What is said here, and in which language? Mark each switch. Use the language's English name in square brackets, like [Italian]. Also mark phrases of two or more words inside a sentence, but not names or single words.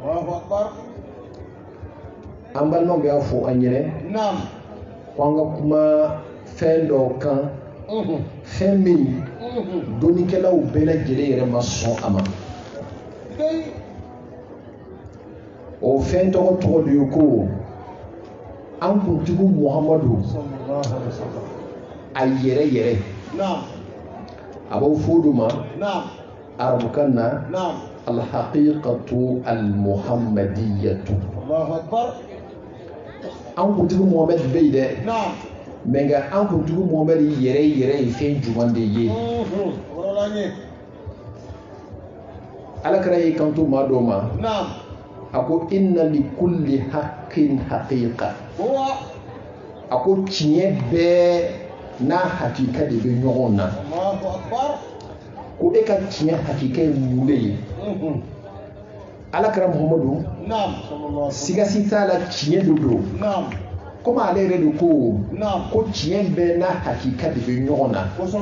[Bambara] an balimaw y'a fɔ an ɲɛnɛ ko an ka kuma fɛn dɔw kan fɛn min dɔnnikɛlaw bɛɛ lajɛlen yɛrɛ ma sɔn a ma o fɛn tɔgɔ de ye ko an kuntigi Muhamadu a yɛrɛ yɛrɛ a b'aw fɔ olu ma arabukan na [Arabic] الحقيقة المحمدية [Bambara] an kuntigi Muhamadu bɛ yen dɛ mɛ nka an kuntigi Muhamadu yɛrɛ ye fɛn jumɛn de ye Alakira y'i kanto maa dɔw ma a ko [Arabic] إن لكل حق حقيقة [Bambara] a ko tiɲɛ bɛɛ n'a hakika de bɛ ɲɔgɔn na ko e ka tiɲɛ hakika ye mun de ye Alakira Muhamadu sigasi t'a la tiɲɛ de don komi ale yɛrɛ de ko tiɲɛ bɛɛ n'a hakika de bɛ ɲɔgɔn na